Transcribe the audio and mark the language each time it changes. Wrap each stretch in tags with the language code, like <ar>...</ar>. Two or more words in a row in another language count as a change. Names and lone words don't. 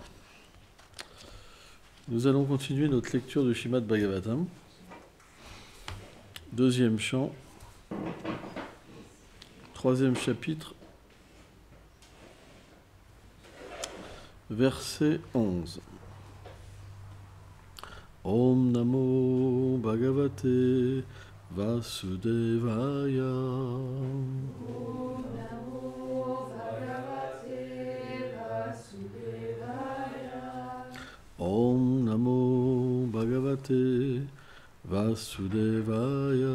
<fr>Nous allons continuer notre lecture du Srimad Bhagavatam. Deuxième chant, troisième chapitre, verset 11.</fr> <sa>ॐ नमो भगवते वासुदेवाय. ॐ नमो भगवते वासुदेवाय.</sa>